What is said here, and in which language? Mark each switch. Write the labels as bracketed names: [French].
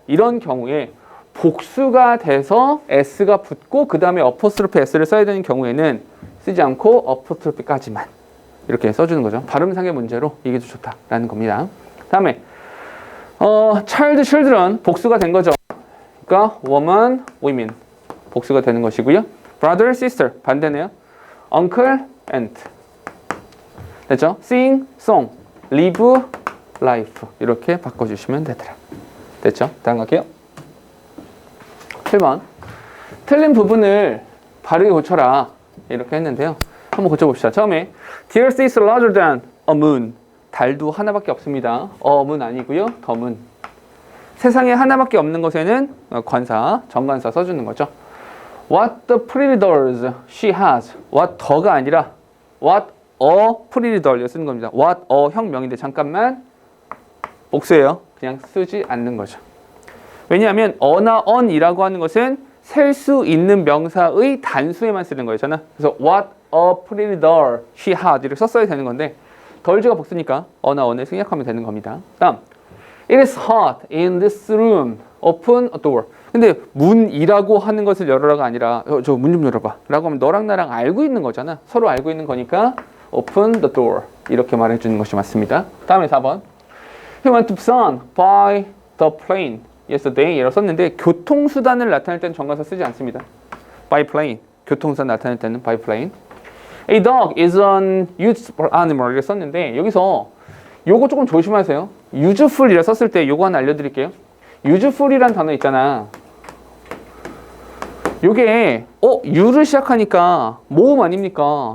[Korean] 이런 경우에 복수가 돼서 s가 붙고 그 다음에 어포스트로피 s를 써야 되는 경우에는 쓰지 않고 어포스트로피까지만 이렇게 써주는 거죠. 발음상의 문제로 이게 더 좋다라는 겁니다. 다음에 child, children 복수가 된 거죠. 그러니까 [English] woman, women [Korean] 복수가 되는 것이고요. [English] brother, sister [Korean] 반대네요. [English] uncle, aunt [Korean] 됐죠? [English] sing, song, live, life [Korean] 이렇게 바꿔주시면 되더라. 됐죠? 다음 갈게요. 7번 틀린 부분을 바르게 고쳐라 이렇게 했는데요. 한번 고쳐봅시다. [English] 처음에 The earth is larger than a moon. [Korean] 달도 하나밖에 없습니다. [English] moon [Korean] 아니고요. [English] the moon. [Korean] 세상에 하나밖에 없는 것에는 관사, 정관사 써주는 거죠. [English] What the pretty dolls she has. What the [Korean] 가 아니라 [English] What a pretty doll [Korean] 쓰는 겁니다. What a 형명인데 잠깐만 복수예요. 그냥 쓰지 않는 거죠. 왜냐하면 어나 on이라고 하는 것은 셀 수 있는 명사의 단수에만 쓰는 거잖아. 그래서 [English] what a pretty doll she had [Korean] 이렇게 썼어야 되는 건데 덜즈가 복수니까 어나 on을 생략하면 되는 겁니다. 다음 [English] It is hot in this room. Open a door. [Korean] 근데 문이라고 하는 것을 열어라가 아니라 저 문 좀 열어봐 라고 하면 너랑 나랑 알고 있는 거잖아. 서로 알고 있는 거니까 [English] Open the door [Korean] 이렇게 말해주는 것이 맞습니다. 다음에 4번 [English] He went to Busan by the plane yesterday [Korean] 이라고 썼는데 교통수단을 나타낼 때는 정관사 쓰지 않습니다. [English] by plane [Korean] 교통수단 나타낼 때는 [English] by plane. A dog is an useful animal [Korean] 이렇게 썼는데 여기서 요거 조금 조심하세요. useful이라 썼을 때 요거 하나 알려드릴게요. useful이란 단어 있잖아. 요게 you를 시작하니까 모음 아닙니까?